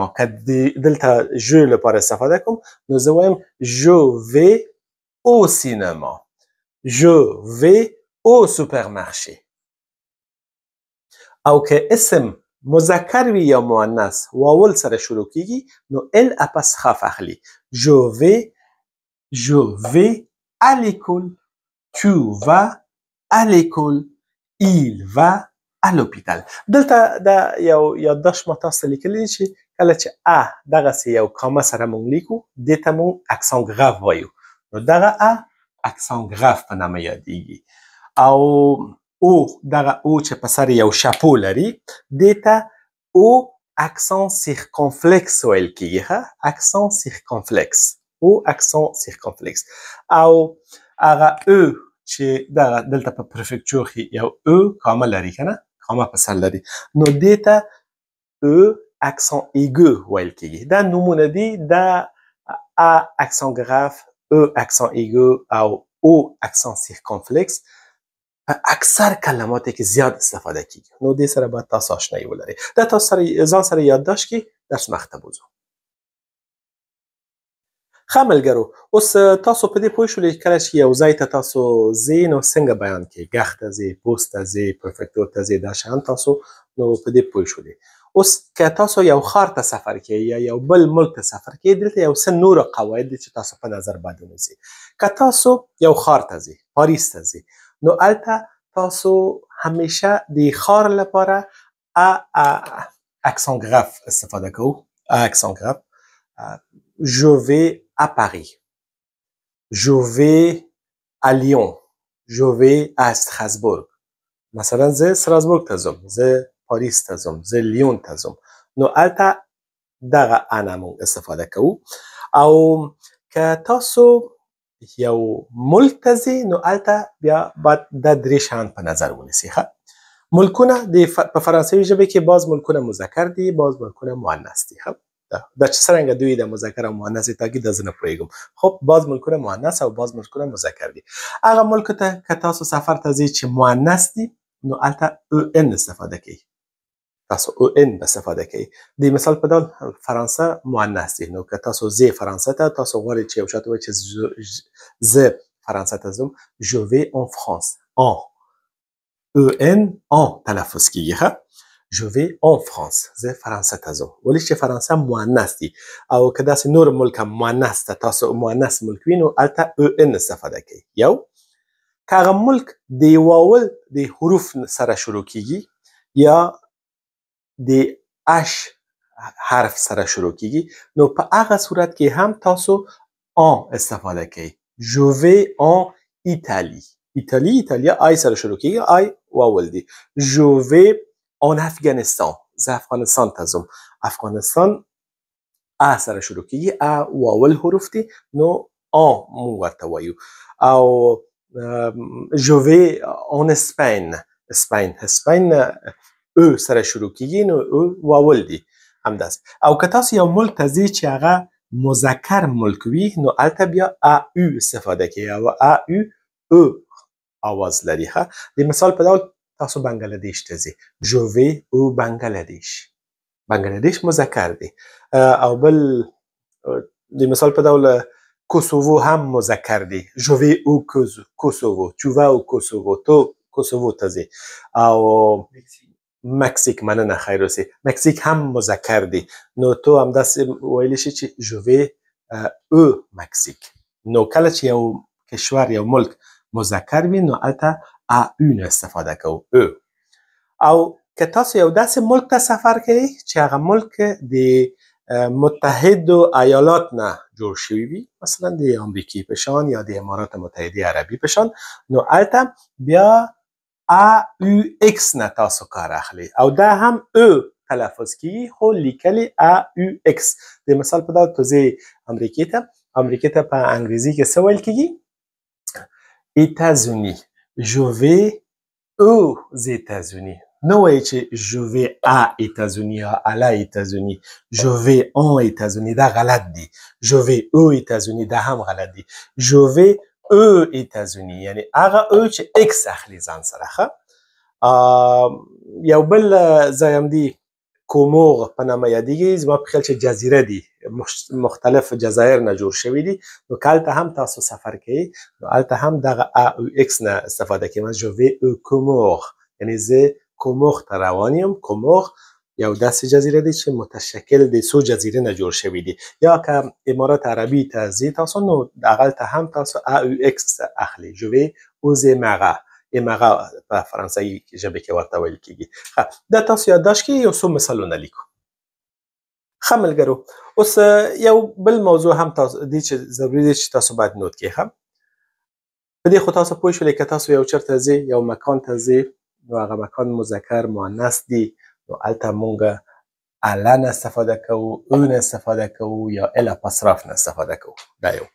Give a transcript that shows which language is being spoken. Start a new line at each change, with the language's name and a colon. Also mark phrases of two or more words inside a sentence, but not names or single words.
Pashto: که دلته جو لپاره استفاده کوم نو زه وایم
French: je vais au cinéma, je vais au supermarché.
Pashto: او که اسم مذکر وي یا مؤنث واول سره شروع کیږي نو ال اپاستراف اخلي.
French: je vais à l'école, tu vas à l'école، il va à l'hôpital.
Pashto: دلته دا یو یادداشت ما تاسو ته لیکلی چې کله چې ا دغسې یو کامه سره مونږ لیکو دې ته مونږ
French: accent grave
Pashto: وایو نو دغه ا
French: accent grave
Pashto: په نامه یادیږي. او او دغه او چې په سر یو شپو لري دې ته او
French: accent circonflexe
Pashto: ویل کیږي ها
French: accent circonflexe
Pashto: او
French: accent circonflexe
Pashto: او هغه او چې دلته په پرفکچور کې یو او کامه لري کنه کامه په سر لري نو دې ته او
French: accent aigu
Pashto: ویل کیږي دا نمونه دي دا ا
French: accent grave
Pashto: او
French: accent aigu
Pashto: او
French: accent circonflexe
Pashto: په اکثر کلماتو کې زیات استفاده کیږي نو دې سره باید تاسو آشنایی ولرئ دا تاسو سره ځان سره یادداشت کړئ درس مخته بوزو ښه ملګرو اوس تاسو په دې پوه شولئ کله چې یو ځای ته تاسو ځئ نو څنګه بیان کړئ ګخ ته ځئ پوست ته ځئ پرفکتور ته ځئ دا شیان تاسو نو په دې پوه شولئ اوس که تاسو یو ښار ته سفر کوئ یا یو بل ملک ته سفر کوئ دلته یو څه نور قواعد دي چې تاسو په نظر باید ونیسئ که تاسو یو ښار ته ځئ پاریس ته ځئ نو هلته تاسو همیشه د ښار لپاره
French: accent grave
Pashto: استفاده کوو
French: accent grave je vais à Paris je vais à Lyon je
Pashto: vais à Strasbourg مثلا زه ستراسبورګ ته ځم زه پاریس ته ځم زه لیون ته ځم نو هلته دغه انا مونږ استفاده کوو او که تاسو یو ملک ته ځئ نو هلته بیا باید دا درې شیان په نظر ونیسئ ښه ملکونه په فرانسوي ژبه کې باز ملکونه مذکر دي باز ملکونه مؤنث دي ښه دا چې څرنګه دوی د مذکر او مؤنث تاکید زه نه پوهیږم خب باز ملکونه مؤنث او باز ملکونه مذکر دي هغه ملک ته که تاسو سفر ته ځئ چې مؤنث دي نو هلته او ان استفاده کوئ تاسو او ان استفاده کوئ د مثال په ډول فرانسه مؤنث دي نو که تاسو ځئ فرانسه ته تاسو غواړئ چې یو چا ته ووایئ چې زه فرانسه ته ځم
French: je vais en France en
Pashto: او ان en تلفظ کیږي ښه
French: je vais en France
Pashto: زه فرانسه ته ځم ولې چې فرانسه مؤنث دي او که داسې نور ملک هم مؤنث ته تاسو مؤنث ملک وي نو هلته او ان استفاده کوئ یو که هغه ملک د واول د حروف سره شروع کیږي یا د اش حرف سره شروع کیږي نو په هغه صورت کې هم تاسو ان استفاده کوئ
French: je vais en Italie
Pashto: ایتالیا آی سره شروع کیږي آی واول دی
French: je vais en Afghanistan
Pashto: زه افغانستان ته ځم افغانستان ا سره شروع کیږي ا واول حروف دي نو ان مونږ ورته وایو او
French: je vais en
Pashto: اسپین او سره شروع کیږي نو او واول دی همداس او که تاسو یو ملک ته ځئ چې هغه مذکر ملک وي نو هلته بیا ا او استفاده کوي او ا او آواز لري ښه د مثال په ډول تاسو بنگلادیش ته ځئ
French: je vais au
Pashto: بنگلادیش مذکر دی او بل د مثال په ډول کوسوو هم مذکر دی
French: je vais au
Pashto: کوسوو
French: tu vas au
Pashto: کوسوو تو کوسوو ته ځئ او مکسیک مننه خیر اوسې مکسیک هم مذکر دی نو تو همداسې ویلی شي چې
French: je vais au
Pashto: مکسیک نو کله چې یو کشور یو ملک مذکر وي نو هلته ا او نه استفاده کوو او که تاسو یو داسې ملک ته سفر کوئ چې هغه ملک د متحدو ایالات نه جوړ شوی وي مثلا د امریکې په شان یا د امارات متحده عربي په شان نو هلته بیا ا او اکس نه تاسو کار اخلي او دا هم او تلفظ کیږي خو لیکلي ا او اکس د مثال په ډول تو ځئ امریکې ته په انګریزي کې څه ویل کیږي
French: États-Unis je vais aux États-Unis
Pashto: نه وایي چې
French: je vais à États-Unis
Pashto: یا
French: à la États-Unis je vais en États-Unis
Pashto: دا غلط دی
French: je vais aux États-Unis
Pashto: دا هم غلط دی
French: je vais aux États-Unis
Pashto: یعنی هغه او چې اکس اخلي ځان سره ښه یو بل ځای هم دی کومور په نامه یادیږي زما په خیال چې جزیره دي مختلف جزایر نه جوړ شوي دي نو که هلته هم تاسو سفر کوئ نو هلته هم دغه ا او اکس نه استفاده کوئ
French: je vais au
Pashto: کومور یعنی زه کومور ته روان یم کومور یو داسې جزیره دی چې متشکل د څو جزیرې نه جوړ شوي دي یا که امارات عربي ته ځئ تاسو نو هغلته هم تاسو ا او اکس اخلي
French: je vais aux Émirats
Pashto: ایمغه په فرانسوي ژبه کې ورته ویل کیږي دا تاسو یادداشت کړئ یو څو مثالونه لیکو ښه ملګرو اوس یو بل موضوع هم تاسو دی چې ضروري دی چې تاسو باید نوٹ کړئ په دې خو تاسو پوه شولئ که تاسو یو چېرته ځئ یو مکان ته ځئ نو هغه مکان مذکر مؤنث دی نو هلته مونږ اله نه استفاده کوو، او نه استفاده کوو یا ال اپاستراف نه استفاده کوو. دا یو.